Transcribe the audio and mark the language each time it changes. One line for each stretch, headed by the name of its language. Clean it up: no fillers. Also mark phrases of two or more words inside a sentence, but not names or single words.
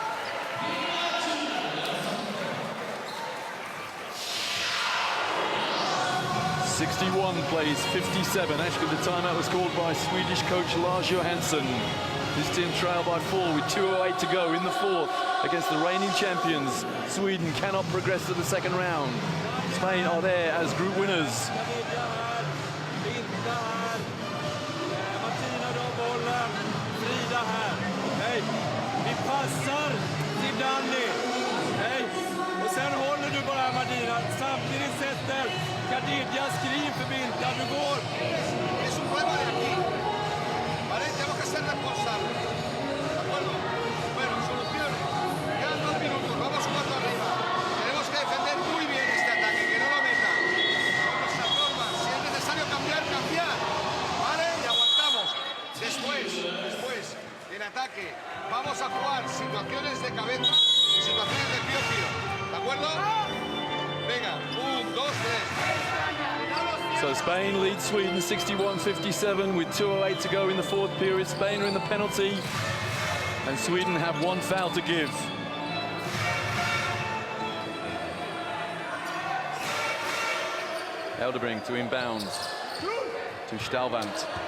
English: '61 plays 57. Actually, the timeout was called by Swedish coach Lars Johansson. His team trail by 4 with 2:08 to go in the fourth against the reigning champions. Sweden cannot progress to the second round. Spain are there as group winners.
Swedish: Vi passar till Danny. Och sen håller du bara Martina. Samtidigt sätter Kadidja skrin för Binta. Du går.
Spanish: Es un problema de aquí. Vale, tenemos que ser responsables. ¿De acuerdo? Bueno, soluciones. Quedan 2 minutos, vamos 4 arriba. Tenemos que defender muy bien este ataque, que no lo metan. Con nuestras normas. Si es necesario cambiar, cambiar. ¿Vale? Y aguantamos. Después, en ataque, vamos a jugar situaciones de cabeza y situaciones de pío-pío. ¿De acuerdo? Venga, 1, 2, 3.
English: So Spain leads Sweden 61-57 with 2:08 to go in the fourth period. Spain are in the penalty, and Sweden have 1 foul to give. Eldebrink to inbound to Stalvant.